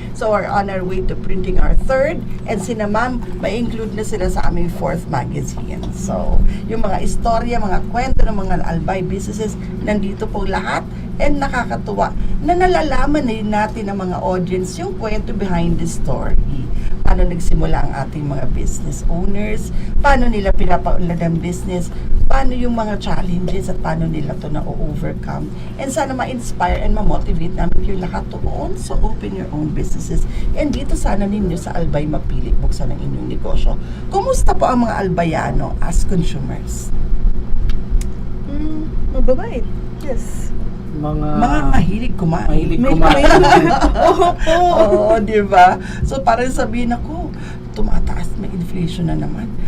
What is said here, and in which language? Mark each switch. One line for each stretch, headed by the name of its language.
English: So we're on our way to printing our third, and
Filipino: sina ma'am, may
English: include
Filipino: na sila sa aming
English: fourth magazine.
Filipino: So yung mga istorya, mga kwento ng mga Albay businesses, nandito po lahat, and nakakatuwa na nalalaman na yun natin ng mga audience yung kwento
English: behind the story.
Filipino: Paano nagsimula ang ating mga business owners, paano nila pinapaunlad ang business, paano yung mga challenges at paano nila to na-overcome.
English: And
Filipino: sana
English: ma-inspire and ma-motivate
Filipino: namin yung lahat
English: to also open your own businesses.
Filipino: And dito sana ninyo sa Albay mapili buksan ang inyong negosyo. Kumusta po ang mga Albayano
English: as consumers?
Filipino: Mababait. Yes. Mga Mahilig kumain. mahilig kumain. Oo, di ba? So, parang sabihin ako, tumataas, may inflation na naman.